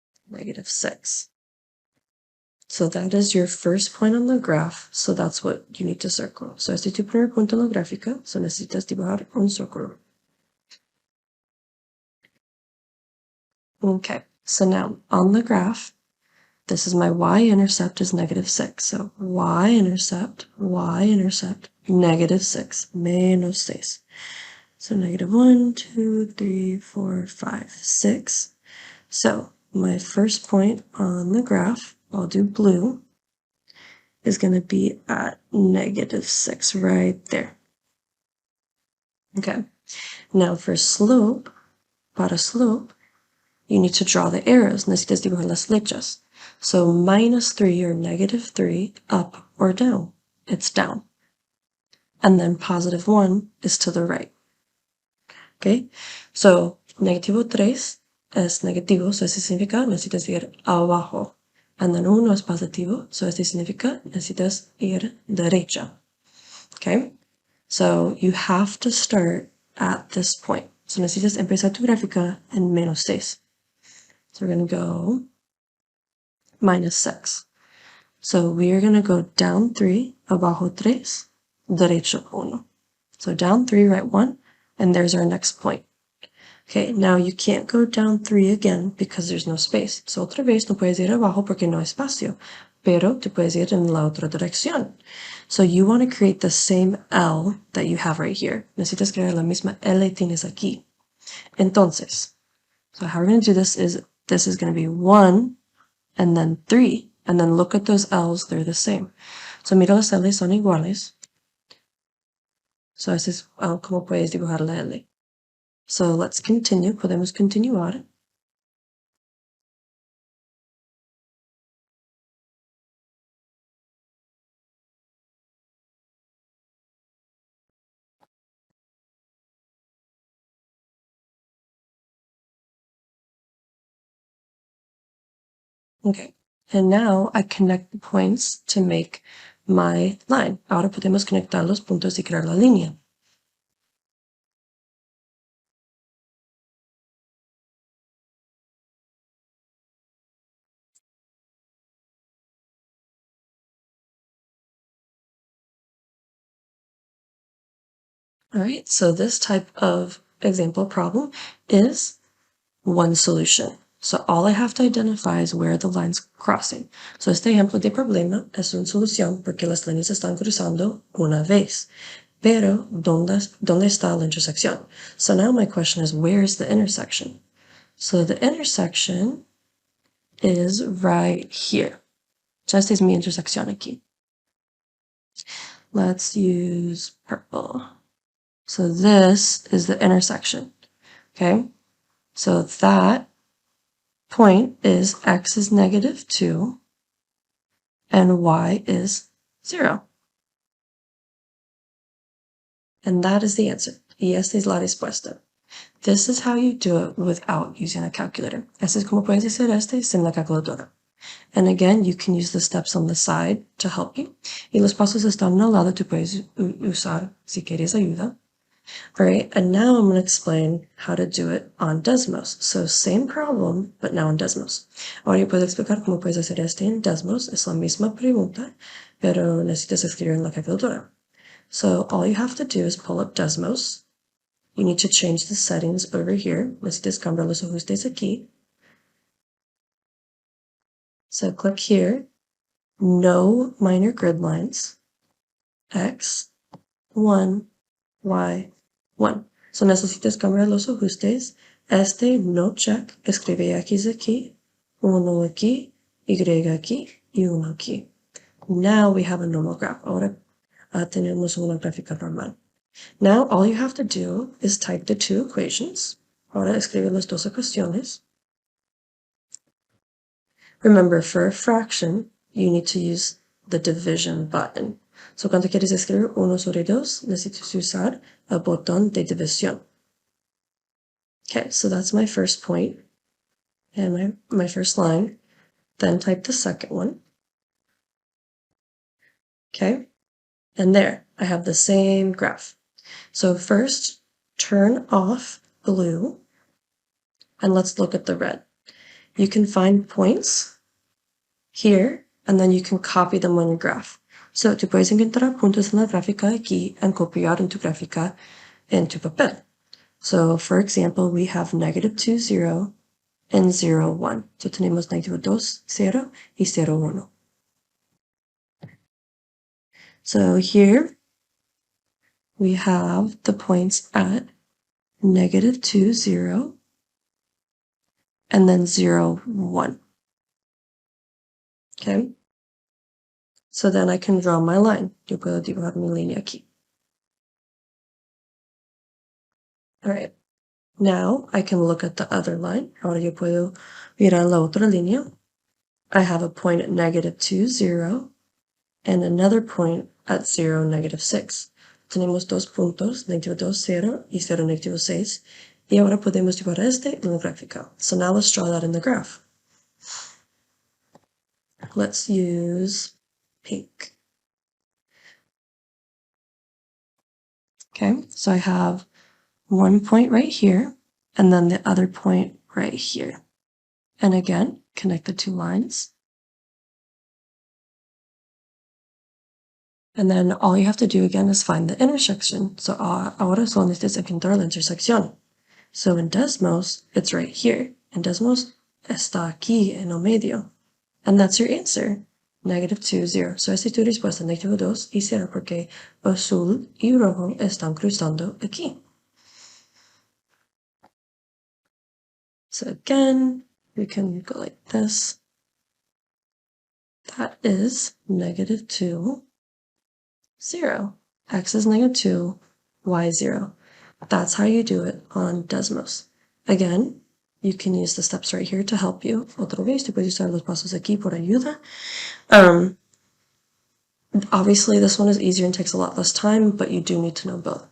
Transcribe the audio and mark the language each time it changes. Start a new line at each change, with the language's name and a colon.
English: -6. So that is your first point on the graph, so that's what you need to circle.
Spanish: So este es tu primer punto en la gráfica, so necesitas dibujar un círculo.
English: Okay, so now on the graph, this is my y-intercept is -6. So y-intercept, -6,
Spanish: menos 6.
English: So -1, 2, 3, 4, 5, 6. So my first point on the graph, I'll do blue, is going to be at -6 right there. Okay. Now for slope,
Spanish: para slope,
English: you need to draw the arrows.
Spanish: Necesitas dibujar las flechas.
English: So -3 or -3, up or down. It's down. And then +1 is to the right. Okay? So -3
Spanish: es negativo, so este significa necesitas ir abajo.
English: And then
Spanish: 1 es positivo, so este significa necesitas ir derecha.
English: Okay? So you have to start at this point.
Spanish: So necesitas empezar tu gráfica en -6.
English: So we're going to go -6. So we are going to go down 3,
Spanish: abajo 3, derecho 1.
English: So down 3, right 1, and there's our next point. Okay, now you can't go down 3 again because there's no space.
Spanish: So otra vez no puedes ir abajo porque no hay espacio, pero te puedes ir en la otra dirección.
English: So you want to create the same L that you have right here.
Spanish: Necesitas crear la misma L que tienes aquí.
English: Entonces, so how we're going to do this is going to be 1 and then 3. And then look at those L's, they're the same.
Spanish: So mira las L's son iguales. So ese es como puedes dibujar la L.
English: So let's continue.
Spanish: Podemos continuar.
English: Okay, and now I connect the points to make my line.
Spanish: Ahora podemos conectar los puntos y crear la línea.
English: All right, so this type of example problem is one solution. So all I have to identify is where the line's crossing.
Spanish: So este ejemplo de problema es una solución porque las líneas están cruzando una vez. Pero, ¿dónde está la intersección?
English: So now my question is, where's the intersection? So the intersection is right here.
Spanish: So esta es mi intersección aquí.
English: Let's use purple. So this is the intersection, okay? So that point is x is -2 and y is 0. And that is the answer.
Spanish: Y esta es la respuesta.
English: This is how you do it without using a calculator.
Spanish: Así es como puedes hacer este sin la calculadora.
English: And again, you can use the steps on the side to help you.
Spanish: Y los pasos están al lado, tú puedes usar si quieres ayuda.
English: All right, and now I'm going to explain how to do it on Desmos. So same problem, but now in Desmos.
Spanish: Ahora yo puedo explicar cómo puedes hacer este en Desmos. Es la misma pregunta, pero necesitas escribir en la calculadora.
English: So all you have to do is pull up Desmos. You need to change the settings over here.
Spanish: Necesitas cambiar los ajustes aquí.
English: So click here, no minor grid lines, X, 1, Y, 1.
Spanish: So necesitas cambiar los ajustes. Este no check, escribe X aquí, 1 aquí, Y aquí, y 1 aquí.
English: Now we have a normal graph.
Spanish: Ahora tenemos una gráfica normal.
English: Now all you have to do is type the two equations.
Spanish: Ahora escribe las dos ecuaciones.
English: Remember, for a fraction, you need to use the division button.
Spanish: So cuando quieres escribir 1 sobre 2, necesitas usar el botón de división.
English: Okay, so that's my first point and my first line. Then type the second one. Okay, and there, I have the same graph. So first, turn off blue, and let's look at the red. You can find points here, and then you can copy them on your graph.
Spanish: So tú puedes encontrar puntos en la gráfica aquí and copiar en tu gráfica en tu papel.
English: So for example, we have -2, 0, and 0, 1.
Spanish: So tenemos -2, 0, y 0, 1.
English: So here we have the points at -2, 0, and then 0, 1. Okay? So then I can draw my line.
Spanish: Yo puedo dibujar mi línea aquí.
English: All right. Now I can look at the other line.
Spanish: Ahora yo puedo mirar la otra línea.
English: I have a point at -2, 0, and another point at 0, -6.
Spanish: Tenemos dos puntos, -2, 0, y 0, -6, Y ahora podemos llevar este en la gráfica.
English: So now let's draw that in the graph. Let's use pink. Okay, so I have one point right here, and then the other point right here. And again, connect the two lines. And then all you have to do again is find the intersection.
Spanish: So ahora solo necesitas encontrar la intersección.
English: So in Desmos, it's right here.
Spanish: En Desmos está aquí en el medio.
English: And that's your answer.
Spanish: -2, 0. So esa es tu respuesta, -2 y 0, porque azul y rojo están cruzando aquí.
English: So again, we can go like this. That is -2, 0. X is -2, Y 0. That's how you do it on Desmos. Again, you can use the steps right here to help you.
Spanish: Otra vez, tú puedes usar los pasos aquí por ayuda.
English: Obviously, this one is easier and takes a lot less time, but you do need to know both.